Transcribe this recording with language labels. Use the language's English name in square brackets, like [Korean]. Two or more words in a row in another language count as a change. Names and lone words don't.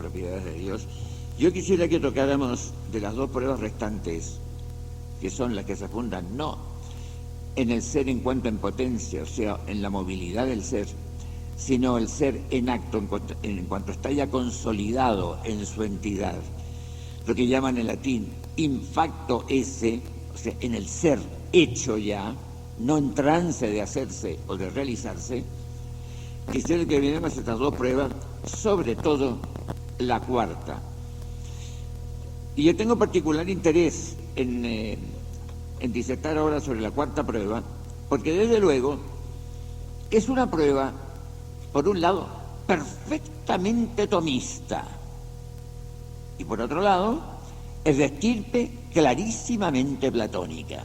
[Spanish] propiedades de Dios, yo quisiera que tocáramos de las dos pruebas restantes, que son las que se fundan no en el ser en cuanto en potencia, o sea, en la movilidad del ser, sino el ser en acto, en cuanto está ya consolidado en su entidad, lo que llaman en latín [Latin] in facto esse, [Spanish] o sea, en el ser hecho ya, no en trance de hacerse o de realizarse. Quisiera que viéramos estas dos pruebas, sobre todo la cuarta. Y yo tengo particular interés en disertar ahora sobre la cuarta prueba, porque desde luego es una prueba, por un lado, perfectamente tomista, y por otro lado, es de estirpe clarísimamente platónica.